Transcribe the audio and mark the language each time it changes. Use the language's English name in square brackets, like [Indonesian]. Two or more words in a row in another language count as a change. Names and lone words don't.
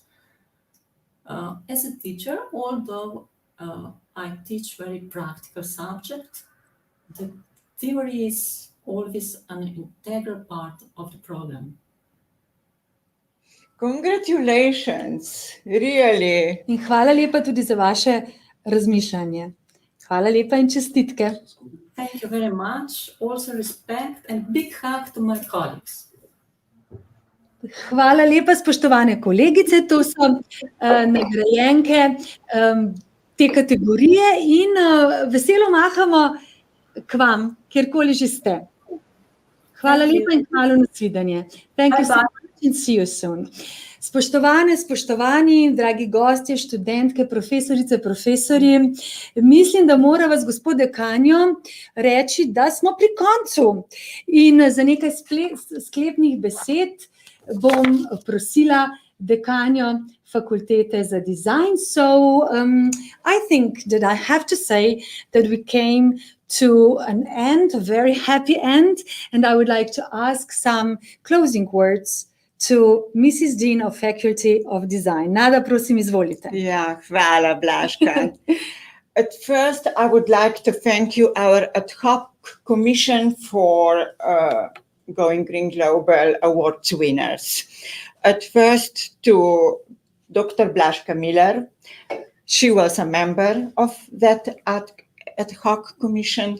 [English] As a teacher, although I teach very practical subject, the theory is always an integral part of the program. Congratulations, really. [Slovenian] In hvala lepa tudi za vaše razmišljanje. Hvala lepa in čestitke. [English] Thank you very much. Also respect and big hug to my colleagues. [Slovenian] Hvala lepa, spoštovane kolegice, to so nagrajenke te kategorije in veselo mahamo k vam, kjerkoli že ste. Hvala lepa in hvala na svidenje. [English] Thank you so much and see you soon. [Slovenian] Spoštovane, spoštovani, dragi gostje, študentke, profesorice, profesorji, mislim, da mora vas gospod dekanjo reči, da smo pri koncu. In za nekaj sklepnih besed bom prosila dekanjo fakultete za design. [English] So I think that I have to say that we came to an end, a very happy end, and I would like to ask some closing words to Mrs. Dean of Faculty of Design. [Slovenian] Nada, prosim, izvolite. Ja, hvala, Blažka. [English] At first, I would like to thank you, our ad hoc commission for Going Green Global Awards winners. At first, to Dr. Blažka Miller. She was a member of that ad hoc commission.